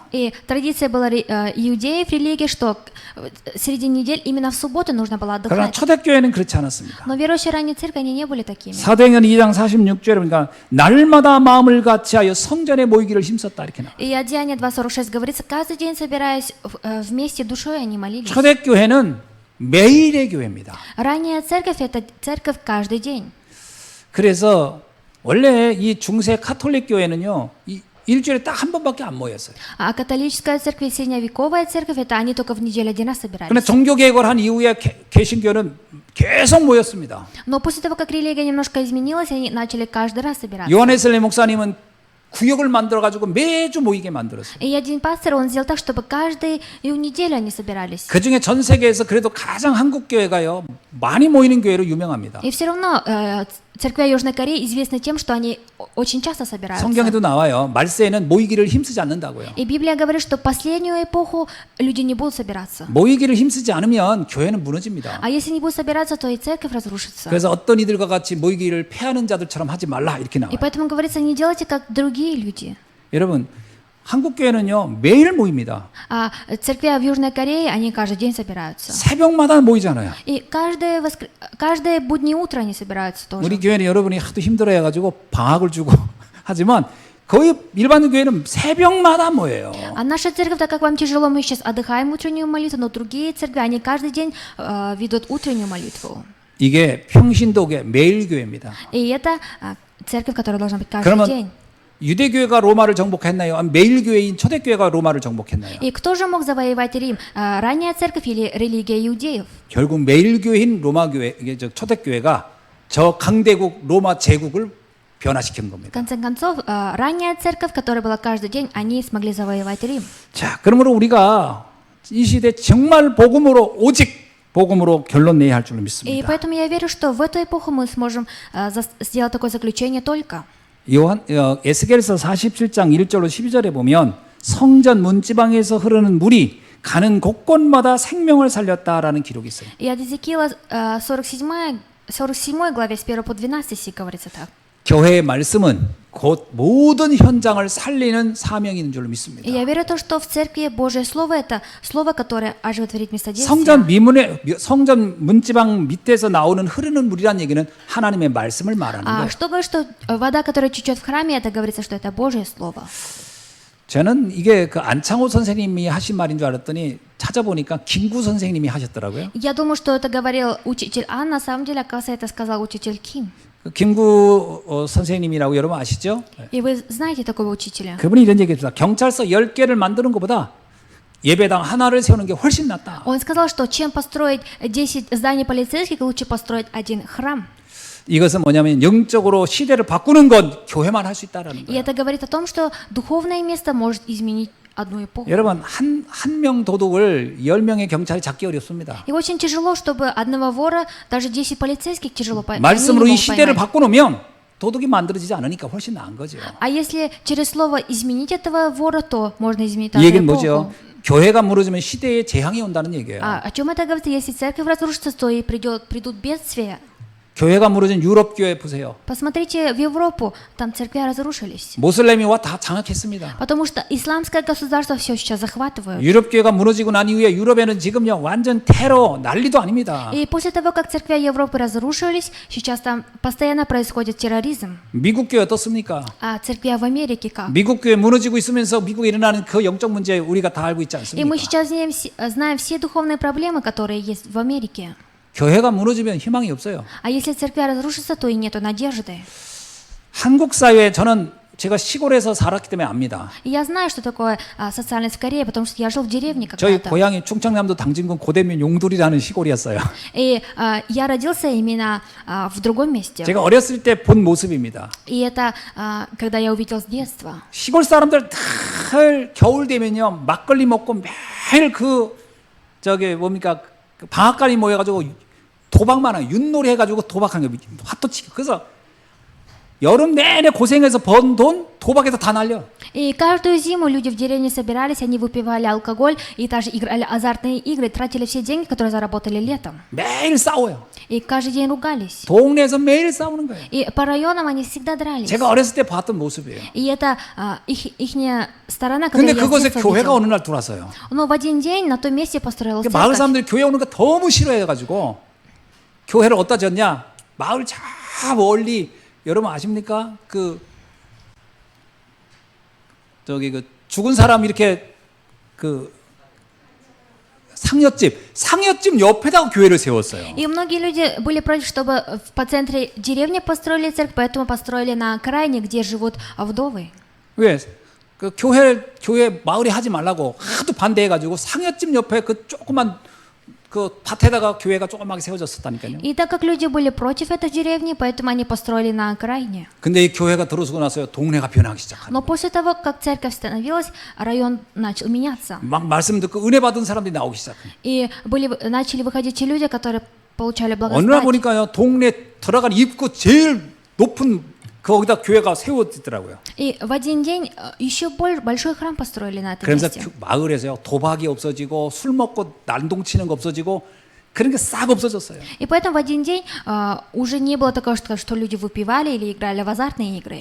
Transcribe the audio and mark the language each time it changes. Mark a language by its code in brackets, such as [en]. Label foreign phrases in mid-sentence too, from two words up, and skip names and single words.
[ru] И традиция была иудеев религии, что среди недель именно в субботу нужно было [ko] 그러나 [ru] отдыхать. [ko] 초대교회는 그렇지 않았습니다. [ru] Но верующие ранней церкви они не были такими. [ko] 사도행전 2장 46절에 보니까 날마다 마음을 같이하여 성전에 모이기를 힘썼다 이렇게 나와요. [ru] И от Деяния 2:46 говорится, каждый день собираясь вместе душой они молились. [ko] 초대교회는 매일의 교회입니다. [ru] Ранняя церковь это церковь каждый день. [ko] 그래서 원래 이 중세 카톨릭 교회는요, 일주일에 딱 한 번밖에 안 모였어요. [ru] А католическая церковь и средневековая церковь это они только в неделю один раз [ko] 그런데 [ru] собирались. [ko] 종교개혁을 한 이후에 개신교는 계속 모였습니다. [ru] Но после того, как религия немножко изменилась, они начали каждый раз собираться. [ko] 요한 웨슬리 목사님은 구역을 만들어 가지고 매주 모이게 만들었어요. [ru] И один пастор, он сделал так, чтобы каждую неделю они собирались. [ko] 그 중에 전 세계에서 그래도 가장 한국 교회가요 많이 모이는 교회로 유명합니다. [ru] И все равно церкви Южной Кореи известны тем, что они очень часто собираются. [ko] 성경에도 나와요. 말세에는 모이기를 힘쓰지 않는다고요. [ru] И Библия говорит, что в последнюю эпоху люди не будут собираться. [ko] 모이기를 힘쓰지 않으면 교회는 무너집니다. [ru] А если не будут собираться, то и церковь разрушится. [ko] 그래서 어떤 이들과 같이 모이기를 패하는 자들처럼 하지 말라 이렇게 [ru] И [ko] 나와요. [ru] поэтому говорится, не делайте как другие люди. [ko] 여러분, 한국 교회는요 매일 모입니다. [ru] А церкви в Южной Корее, они каждый день собираются. [ko] 새벽마다 모이잖아요. [ru] И каждое буднее утро они собираются тоже. [ko] 우리 교회는 여러분이 하도 힘들어해가지고 방학을 주고 하지만 거의 일반 교회는 새벽마다 모여요. [ru] А наша церковь, так как вам тяжело, мы сейчас отдыхаем утреннюю молитву, но другие церкви, они каждый день ведут утреннюю молитву. [ko] 이게 평신도계 매일 교회입니다. [ru] И это церковь, которая должна быть каждый [ko] 그러면 [ru] день. [ko] 유대교회가 로마를 정복했나요? 아니면 매일 교회인 초대교회가 로마를 정복했나요? [ru] И кто же мог завоевать Рим? Ранняя церковь или религия иудеев? [ko] 결국 매일 교회인 로마 교회, 이게 초대교회가 저 강대국 로마 제국을 변화시킨 [ru] В [ko] 겁니다. [ru] конце концов, ранняя церковь, которая была каждый день, они смогли завоевать Рим. [ko] 자, 그러므로 우리가 이 시대 정말 복음으로 오직 복음으로 결론 내야 할 줄로 [ru] И [ko] 믿습니다. [ru] поэтому я верю, что в эту эпоху мы сможем сделать такое заключение только. [ko] 에스겔서 47장 1절로 12절에 보면 성전 문지방에서 흐르는 물이 가는 곳곳마다 생명을 살렸다라는 기록이 있어요. [ru] И от Иезекиила 47 главе с 1 по 12 стих говорится так. [ko] 교회의 말씀은 곧 모든 현장을 살리는 사명이 있는 줄로 믿습니다. [ru] И я верю в то, что в церкви Божье Слово это Слово, которое оживотворит место [ko] 성전 [ru] действия. [ko] 성전 문지방 밑에서 나오는 흐르는 물이란 얘기는 하나님의 말씀을 말하는 거예요. [ru] Что говорит, что вода, которая течет в храме, это говорится, что это Божье Слово. [ko] 저는 이게 그 안창호 선생님이 하신 말인 줄 알았더니 찾아보니까 김구 선생님이 하셨더라고요. [ru] Я думаю, что это говорил учитель Ан, на самом деле, оказывается, это сказал учитель Ким. [ko] 김구 선생님이라고 여러분 아시죠? [ru] И вы знаете такого учителя? [ko] 그분이 이런 얘기했습니다. 경찰서 10개를 만드는 것보다 예배당 하나를 세우는 게 훨씬 낫다. [ru] Он сказал, что чем построить 10 зданий полицейских, лучше построить один храм. [ko] 이것은 뭐냐면 영적으로 시대를 바꾸는 건 교회만 할 수 있다라는 [ru] И [ko] 거예요. [ru] это говорит о том, что духовное место может изменить одну эпоху. [ko] 여러분 한 명 도둑을 10명의 경찰이 잡기 어렵습니다. [ru] И очень тяжело, чтобы одного вора, даже 10 полицейских тяжело поймать. [ko] 말씀으로 이 시대를 바꿔놓으면 도둑이 만들어지지 않으니까 훨씬 나은 거죠. [ru] А если через слово изменить этого вора, то можно изменить [ko] 이 [ru] эту [ko] 얘기는 뭐죠? [ru] эпоху. [ko] 교회가 무너지면 시대에 재앙이 온다는 얘기예요. [ru] О чем это говорится? Если церковь разрушится, то и придут бедствия. [ko] 교회가 무너진 유럽 교회 보세요. [ru] Посмотрите в Европу, там церкви разрушились. [ko] 모슬렘이 와 다 장악했습니다. [ru] Потому что исламское государство все сейчас захватывают. [ko] 유럽 교회가 무너지고 난 이후에 유럽에는 지금요 완전 테러 난리도 아닙니다. [ru] И после того, как церкви Европы разрушились, сейчас там постоянно происходит терроризм. [ko] 미국 교회 어떻습니까? [ru] А церкви в Америке как? [ko] 미국 교회 무너지고 있으면서 미국에 일어나는 그 영적 문제 우리가 다 알고 있지 [ru] И мы [ko] 않습니까? [ru] сейчас знаем все духовные проблемы, которые есть в Америке. [ko] 교회가 무너지면 희망이 없어요. [ru] А если церкви разрушатся, то и нету надежды. [ko] 한국 사회에 저는 제가 시골에서 살았기 때문에 압니다. [ru] И я знаю, что такое социальность в Корее, потому что я жил в деревне [ko] 저희 [ru] когда-то. [ko] 고향이 충청남도 당진군 고대면 용돌이라는 시골이었어요. [ru] И я родился именно в другом месте. [ko] 제가 어렸을 때 본 모습입니다. [ru] И это когда я увидел с детства. [ko] 시골 사람들 다 겨울 되면요 막걸리 먹고 매일 뭡니까 그 방앗간이 모여가지고 도박만 하고 윷놀이 해가지고 도박하는 게 화도 치고 그래서 여름 내내 고생해서 번 돈 도박에서 다 날려. [ru] И каждую зиму люди в деревне собирались, они выпивали алкоголь и также играли азартные игры, тратили все деньги, которые заработали летом. [ko] 매일 싸워요. [ru] И каждый день ругались. [ko] 동네에서 매일 싸우는 거예요. [ru] И по районам они всегда дрались. [ko] 제가 어렸을 때 봤던 모습이에요. [ru] И это ихняя сторона, [ko] 근데 [ru] которую я с [ko] 그곳에 [ru] детства [ko] 교회가 [ru] видел. [ko] 어느 날 들어왔어요. [ru] Но в один день на том месте построилась [ko] 마을 [ru] церковь. [ko] 사람들이 교회 오는 거 너무 싫어해가지고 교회를 어디다 졌냐? 마을 저 멀리 여러분 아십니까? 죽은 사람 이렇게 상여집 옆에다가 교회를 세웠어요. [ru] И многие люди были против, чтобы по центре деревни построили церковь, поэтому построили на окраине, где живут вдовы. [ko] 왜? 그 교회 마을에 하지 말라고 하도 반대해가지고 상여집 옆에 그 조그만 그 밭에다가 교회가 조그맣게 세워졌었다니까요. [ru] И так как люди были против этой деревни, поэтому они построили на окраине. [ko] 근데 이 교회가 들어서고 나서요 동네가 변하기 시작하는. [ru] Но после того, как церковь становилась, район начал меняться. [ko] 막 말씀 듣고 은혜 받은 사람들이 나오기 시작해요. [ru] И начали выходить те люди, которые получали [ko] 어느 날 [ru] благодать. [ko] 보니까요 동네 들어간 입구 제일 높은 거기다 교회가 세워지더라고요. [ru] И в один день еще большой храм построили на этом [ko] 그러면서 [ru] месте. [ko] 마을에서요 도박이 없어지고 술 먹고 난동치는 거 없어지고 그런 게 싹 없어졌어요. [ru] И поэтому в один день уже не было такого, что люди выпивали или играли в азартные игры.